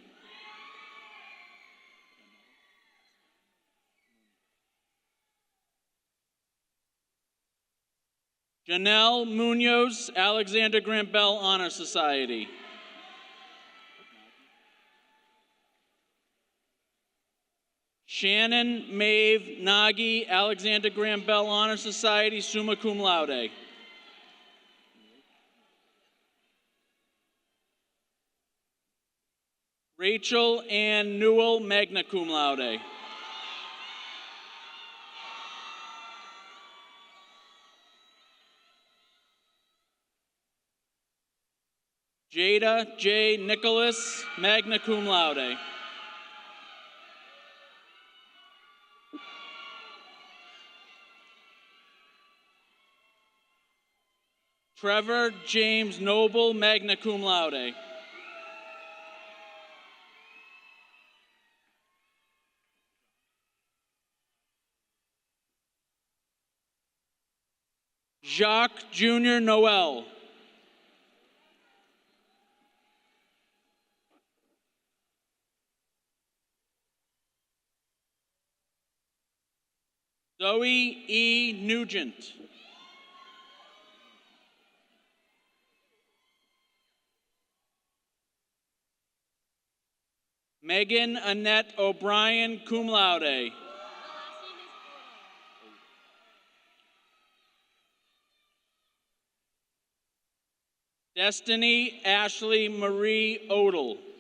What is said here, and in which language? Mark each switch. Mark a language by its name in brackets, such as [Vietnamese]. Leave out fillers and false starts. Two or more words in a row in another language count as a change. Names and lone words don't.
[English] Janelle Munoz, Alexander Graham Bell Honor Society. Shannon Maeve Nagy, Alexander Graham Bell Honor Society, [Latin] summa cum laude. [English] Rachel Ann Newell, [Latin] magna cum laude. [English] Jada J. Nicholas, [Latin] magna cum laude. [English] Trevor James Noble, [Latin] magna cum laude. [English] Jacques Jr. Noel. Zoe E. Nugent. Megan Annette O'Brien, [Latin] cum laude. [English] Destiny Ashley Marie Odell.